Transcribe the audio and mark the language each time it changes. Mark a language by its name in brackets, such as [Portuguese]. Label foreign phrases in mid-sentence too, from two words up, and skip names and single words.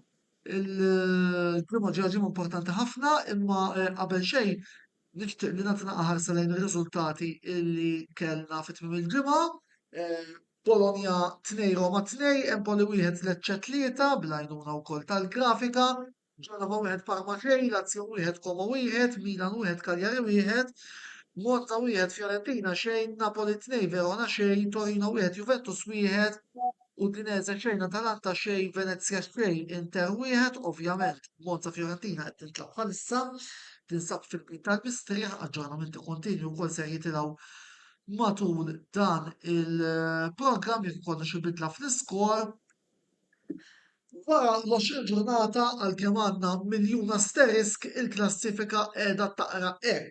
[Maltese] Il-prima ġeġim importanti ħafna, imma qabel xejn nixtieq li nagħtina ħarsa lejn ir-riżultati illi kellna fit-tmiem il-ġimgħa. Bologna 2 Roma 2, Empoli 1 Lecce 3 bl-għajnuna wkoll tal-grafika, Genova 1 Parma 2, Lazio 1 Como 1, Milan 1 Cagliari 1, Monza 1 Fiorentina 2, Napoli 2 Verona 2, Torino 1 Juventus 1, Udinese 2 Atalanta 2, Venezia 2 Inter 1, ovvjament Monza Fiorentina qed tintlaq bħalissa tinsab fil-bit tal-bistrieħ, aġġornamenti kontinju wkoll se jitilgħu matul dan il-programm jekk ikollna xi bidla fl-iskor. Wara l-20 ġurnata għalkemm għandna miljun asterisk il-klassifika qiegħda taqra hekk.